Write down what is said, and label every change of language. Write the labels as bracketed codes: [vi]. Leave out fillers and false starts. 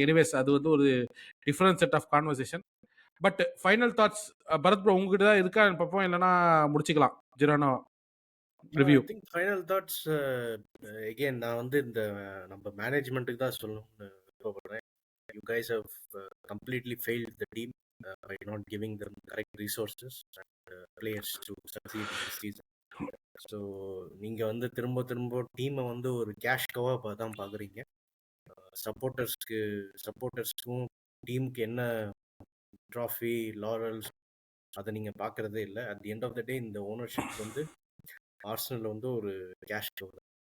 [ta] Anyways அது வந்து ஒரு different set of conversation. But final thoughts Bharat bro உங்ககிட்ட தான் இருக்கா பார்ப்போம், இல்லைன்னா முடிச்சுக்கலாம் ஜிரோனோ review. [en] I think final thoughts again [ta] நான் வந்து இந்த நம்ம மேனேஜ்மெண்ட்டுக்கு தான் சொல்லணும்னு விருப்பப்படுறேன். [en] You guys have completely failed the team by not giving them correct resources and players to succeed in this season. [ta] So நீங்கள் வந்து திரும்ப டீமை வந்து ஒரு கேஷ் கவாக தான் பார்க்குறீங்க. சப்போர்ட்டர்ஸ்க்கும் டீமுக்கு என்ன ட்ராஃபி லாரல்ஸ் அதை நீங்கள் பார்க்குறதே இல்லை. [en] at the end of the day [ta] இந்த ஓனர்ஷிப் வந்து ஆர்சனல் வந்து ஒரு கேஷ் கவர்.